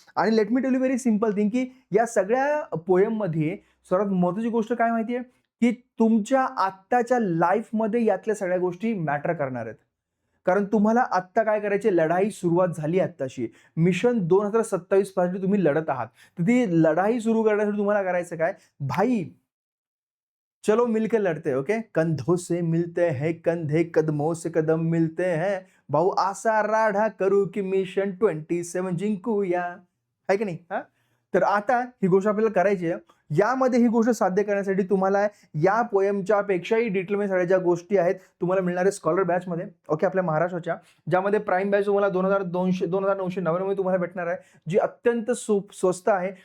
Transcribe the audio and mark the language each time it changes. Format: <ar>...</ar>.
<mr>आणि</mr> <en>let me tell you very simple thing</en> <mr>की या सगळ्या पोएम मध्ये सर्वात महत्त्वाची गोष्ट काय माहितीये की तुमच्या आत्ताच्या लाईफ मध्ये यातल्या सगळ्या गोष्टी मॅटर करणार आहेत। कारण तुम्हाला आत्ता काय करायचे, लढाई सुरुवात झाली आत्ताशी, मिशन 2027 पासून तुम्ही लढत आहात। तर ती लढाई सुरू करण्यासाठी तुम्हाला करायचं काय,</mr> <hi>भाई चलो मिलकर लड़ते हैं।</hi> <mr>ओके,</mr> <hi>कंधों से मिलते हैं</hi> <mr>कंधे, कदमों से कदम मिलते हैं, भाऊ आसा राढा करू की मिशन 27 जिंकूया, है की नाही? हा, तर आता ही गोष्ट आपल्याला करायची आहे। यामध्ये ही गोष्ट साध्य करण्यासाठी तुम्हाला या पोएमच्या पेक्षाही डिटेलमध्ये सगळ्या ज्या गोष्टी आहेत तुम्हाला मिळणार आहे स्कॉलर बॅच मध्ये। ओके, आपल्या महाराष्ट्राच्या, ज्यामध्ये प्राईम बॅच तुम्हाला 2999 मध्ये तुम्हाला भेटणार आहे, जी अत्यंत स्वस्त आहे।</mr>